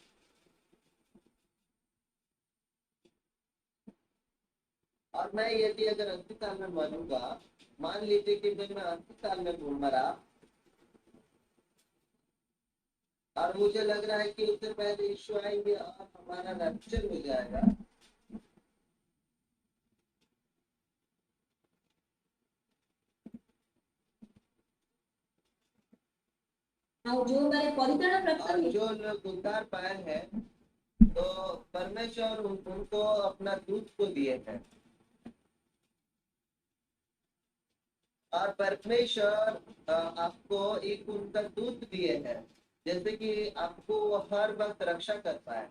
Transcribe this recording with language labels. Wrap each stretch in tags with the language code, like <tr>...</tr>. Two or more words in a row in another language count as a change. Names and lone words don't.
<hi>और मैं यदि अगर 80 साल में मरूंगा, मान लीजिए कि जब मैं 80 साल में मरा, और मुझे लग रहा है कि उससे पहले यीशु आएंगे और हमारा रैप्चर हो जाएगा,</hi> <or>ଆଉ ଯୋଉମାନେ ପରିତ୍ରାଣ ପ୍ରାପ୍ତ</or> <hi>और ହେଇ- जो लोग उद्धार पाए हैं, तो परमेश्वर उनको अपना दूध को दिए हैं, और परमेश्वर आपको एक उनका दूध दिए हैं, जैसे कि आपको हर वक्त रक्षा करता है।</hi>